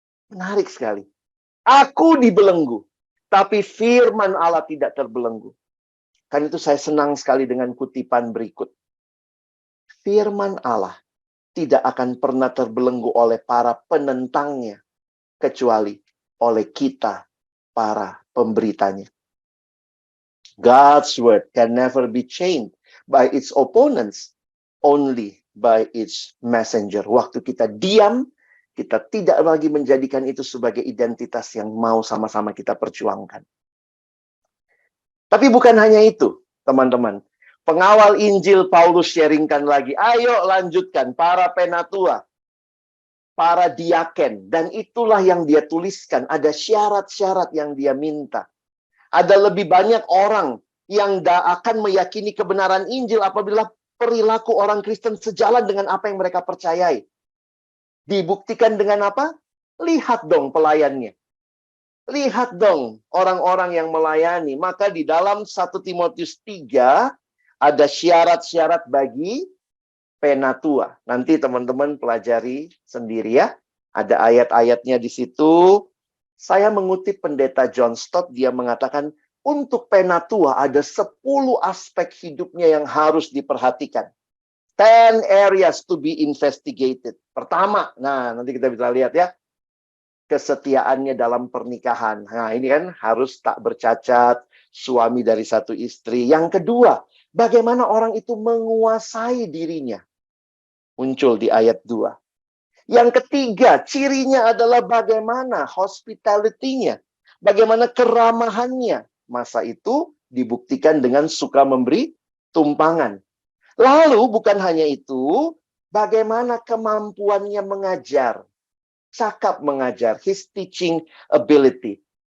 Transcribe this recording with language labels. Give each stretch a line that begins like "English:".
Indonesian: Menarik sekali. Aku dibelenggu. Tapi firman Allah tidak terbelenggu. Karena itu saya senang sekali dengan kutipan berikut. Firman Allah tidak akan pernah terbelenggu oleh para penentangnya. Kecuali oleh kita, para pemberitanya.
English: God's word can never be changed by its opponents, only by its messenger.
Indonesian: Waktu kita diam, kita tidak lagi menjadikan itu sebagai identitas yang mau sama-sama kita perjuangkan. Tapi bukan hanya itu, teman-teman. Pengawal Injil Paulus sharingkan lagi, ayo lanjutkan para penatua, para diaken. Dan itulah yang dia tuliskan, ada syarat-syarat yang dia minta. Ada lebih banyak orang yang akan meyakini kebenaran Injil apabila perilaku orang Kristen sejalan dengan apa yang mereka percayai. Dibuktikan dengan apa? Lihat dong pelayannya. Lihat dong orang-orang yang melayani. Maka di dalam 1 Timotius 3 ada syarat-syarat bagi penatua. Nanti teman-teman pelajari sendiri ya. Ada ayat-ayatnya di situ. Saya mengutip pendeta John Stott, dia mengatakan, untuk penatua ada 10 aspek hidupnya yang harus diperhatikan.
English: 10 areas to be investigated.
Indonesian: Pertama, nah nanti kita bisa lihat ya, kesetiaannya dalam pernikahan. Nah ini kan harus tak bercacat, suami dari satu istri. Yang kedua, bagaimana orang itu menguasai dirinya. Muncul di ayat 2. Yang ketiga, cirinya adalah bagaimana hospitality-nya. Bagaimana keramahannya. Masa itu dibuktikan dengan suka memberi tumpangan. Lalu bukan hanya itu, bagaimana kemampuannya mengajar. Cakap mengajar,
English: his teaching ability.